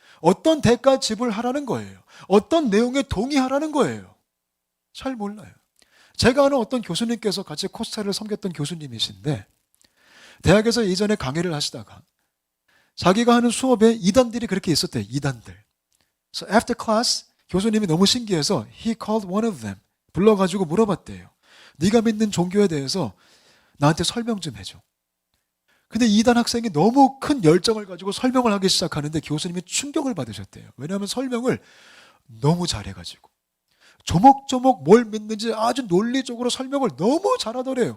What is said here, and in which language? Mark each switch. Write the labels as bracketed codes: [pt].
[ko] 어떤 대가 지불하라는 거예요? 어떤 내용에 동의하라는 거예요? 잘 몰라요. 제가 아는 어떤 교수님께서 같이 코스타를 섬겼던 교수님이신데 대학에서 이전에 강의를 하시다가 자기가 하는 수업에 이단들이 그렇게 있었대요. 이단들. [en] So after class [ko] 교수님이 너무 신기해서 [en] he called one of them. [ko] 불러가지고 물어봤대요. 네가 믿는 종교에 대해서 나한테 설명 좀 해줘. 근데 이단 학생이 너무 큰 열정을 가지고 설명을 하기 시작하는데 교수님이 충격을 받으셨대요. 왜냐하면 설명을 너무 잘해가지고 조목조목 뭘 믿는지 아주 논리적으로 설명을 너무 잘하더래요.